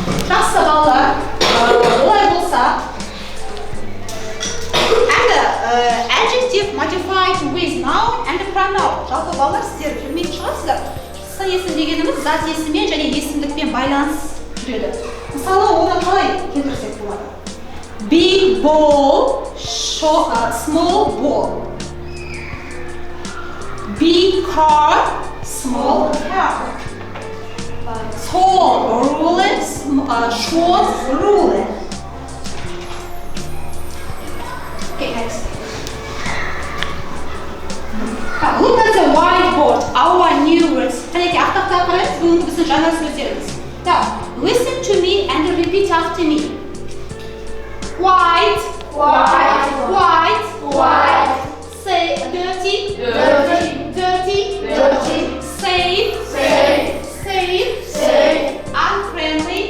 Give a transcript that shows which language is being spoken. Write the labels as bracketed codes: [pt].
[kk] Жақсы балалар, олай болса, [en] and adjective modified with noun and pronoun. [kk] Жалпы балалар сіздер білмейтін шығарсыздар. Сын есім дегеніміз зат есіммен және есімдікпен байланыс жүреді. Мысалы, оны қалай келтірсек болады? [en] Big ball, small ball. Big car, small car. Tall ruler, short ruler. Okay, next. Look at the whiteboard, our new words. [kk] Қанеке, ақтақта қарайыз, бүгінгі біздің жаңа сөздеріміз. [en] Listen to me and repeat after me. White, White. white, White. say dirty, Dirty. dirty, Dirty. safe, Safe. safe, Safe. unfriendly,